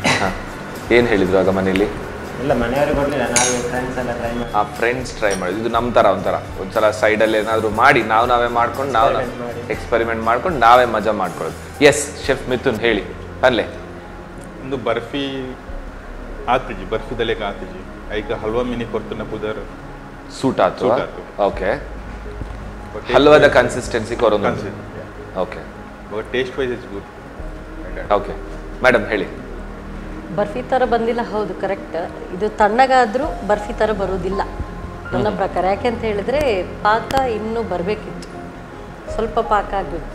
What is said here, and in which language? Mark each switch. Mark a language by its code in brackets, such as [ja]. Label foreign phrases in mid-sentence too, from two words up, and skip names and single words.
[kn] ಹಾಂ, ಏನು ಹೇಳಿದ್ರು ಆಗ ಮನೆಯಲ್ಲಿ? ಇಲ್ಲ ಮನೆಯವರು ಕೊಡಲಿಲ್ಲ, ನಾವು ಫ್ರೆಂಡ್ಸ್ ಎಲ್ಲ ಟ್ರೈ ಮಾಡಿ. [en] friends try [kn] ಮಾಡಿದ್ದು. ಇದು ನಮ್ಮ ಥರ ಒಂದ್ಸಲ ಸೈಡಲ್ಲಿ ಏನಾದರೂ ಮಾಡಿ ನಾವೇ ಮಾಡ್ಕೊಂಡು ನಾವು ಎಕ್ಸ್ಪೆರಿಮೆಂಟ್ ಮಾಡ್ಕೊಂಡು ನಾವೇ ಮಜಾ ಮಾಡ್ಕೊಳ್ಳೋದು. [en] yes chef [kn] ಮಿಥುನ್ ಹೇಳಿ ಅಲ್ಲೇ [tcy] ಒಂದು ಬರ್ಫಿ ಆತಿಜಿ ಬರ್ಫಿದಲ್ಲೇ ಆತಿಜಿ ಐಕ ಹಲ್ವಾ ಮಿನಿ ಕೊರ್ತನ ಪುದರ್ [kn] ಸೂಟ್ ಆತು. ಓಕೆ ಹಲ್ವಾದ ಕನ್ಸಿಸ್ಟೆನ್ಸಿ ಕೊರೋದು. ಓಕೆ [en] taste wise is good. okay madam [kn] ಹೇಳಿ. ಬರ್ಫಿ ಥರ ಬಂದಿಲ್ಲ, ಹೌದು ಕರೆಕ್ಟ್. ಇದು ತಣ್ಣಗಾದರೂ ಬರ್ಫಿ ಥರ ಬರೋದಿಲ್ಲ ನನ್ನ ಪ್ರಕಾರ. ಯಾಕೆಂತ ಹೇಳಿದ್ರೆ ಪಾಕ ಇನ್ನೂ ಬರಬೇಕಿತ್ತು, ಸ್ವಲ್ಪ ಪಾಕ ಆಗಬೇಕು.